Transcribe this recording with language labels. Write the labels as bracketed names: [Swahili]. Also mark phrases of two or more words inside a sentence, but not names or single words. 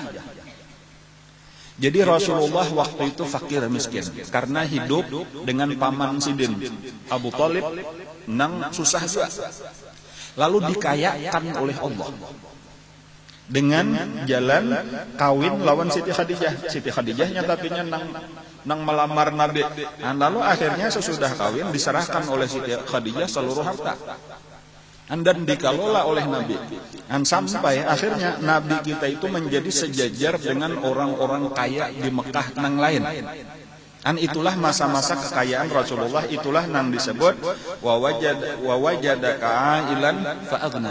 [Indonesian] Jadi Rasulullah waktu itu fakir miskin karena hidup dengan paman sidin Abu Thalib nang susah juga. Lalu dikayakan oleh Allah dengan jalan kawin lawan Siti Khadijah. Siti Khadijahnya tapinya nang melamar Nabi. Lalu akhirnya sesudah kawin diserahkan oleh Siti Khadijah seluruh harta. dan dikelola oleh Nabi. Dan sampai akhirnya Nabi kita itu menjadi sejajar dengan orang-orang kaya di Mekah nang lain. Dan itulah masa-masa kekayaan Rasulullah, itulah yang disebut [Arabic] ووجدك عائلا فأغنى.